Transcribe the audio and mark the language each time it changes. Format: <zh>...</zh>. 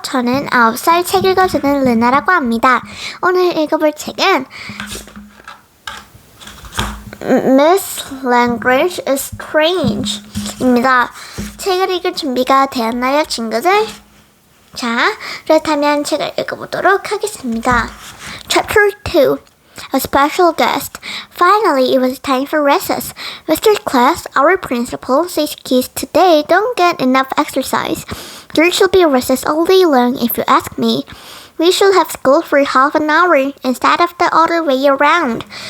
<ko>저는 9살 책 읽어주는 르나라고 합니다. 오늘 읽어볼 책은 Miss Language is Strange 입니다. 책을 읽을 준비가 되었나요, 친구들? 자, 그렇다면 책을 읽어보도록 하겠습니다.</ko> <en>Chapter 2 A special guest. Finally, it was time for recess. Mr. Class, our principal, says kids today don't get enough exercise. There should be recess all day long if you ask me. We should have school for half an hour instead of the other way around.</en>